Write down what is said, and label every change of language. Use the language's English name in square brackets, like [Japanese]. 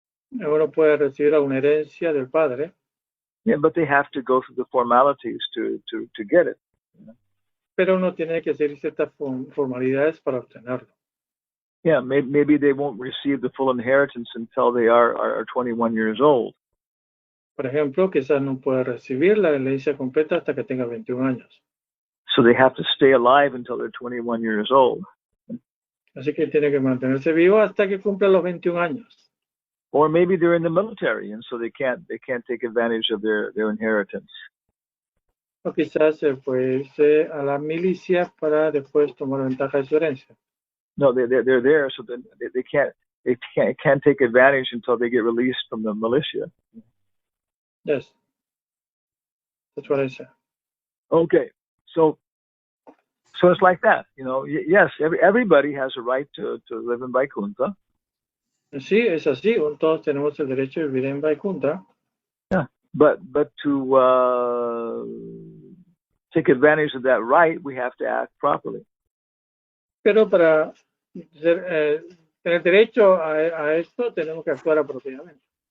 [Spanish] Uno puede recibir una herencia del padre. [English] Yeah, but they have to go through the formalities to get it. [Spanish] Pero uno tiene que hacer ciertas formalidades para obtenerlo. [English] Yeah, maybe they won't receive the full inheritance until they are 21 years old. [Spanish] Por ejemplo, quizás no pueda recibir la herencia completa hasta que tenga 21 años. [English] So they have to stay alive until they're 21 years old. [Spanish] Así que tiene que mantenerse vivo hasta que cumpla los 21 años. [English] Or maybe they're in the military and so they can't take advantage of their inheritance. [Spanish] O quizás se puede irse a la milicia para después tomar ventaja de su herencia. [English] No, they're there, so they can't take advantage until they get released from the militia. Yes, that's what I said. Okay, so it's like that, Yes, everybody has a right to live in Vaikuntha. [Spanish] Sí, es así. Todos tenemos el derecho de vivir en Vaikuntha. [English] Yeah, but to take advantage of that right, we have to act properly. [Spanish] Pero para tener derecho a esto, tenemos que actuar apropiadamente.